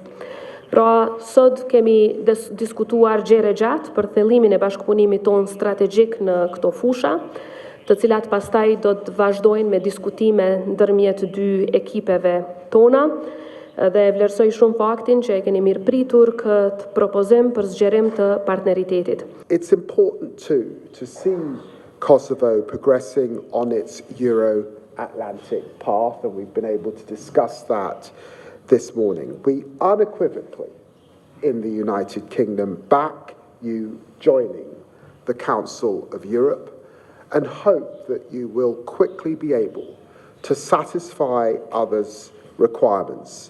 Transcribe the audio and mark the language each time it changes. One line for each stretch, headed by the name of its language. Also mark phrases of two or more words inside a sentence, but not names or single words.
Albanian: Pra, sot kemi diskutuar gjere gjatë për thelimin e bashkëpunimit tonë strategjik në këto fusha, të cilat pastaj do të vazhdojnë me diskutime ndërmjet dy ekipeve tona, dhe vlerësoj shumë faktin që e keni mirë pritur këtë propozim për zgjerim të partneritetit.
English: It's important to see Kosovo progressing on its Euro-Atlantic path, and we've been able to discuss that this morning. We unequivocally, in the United Kingdom, back you joining the Council of Europe and hope that you will quickly be able to satisfy others' requirements.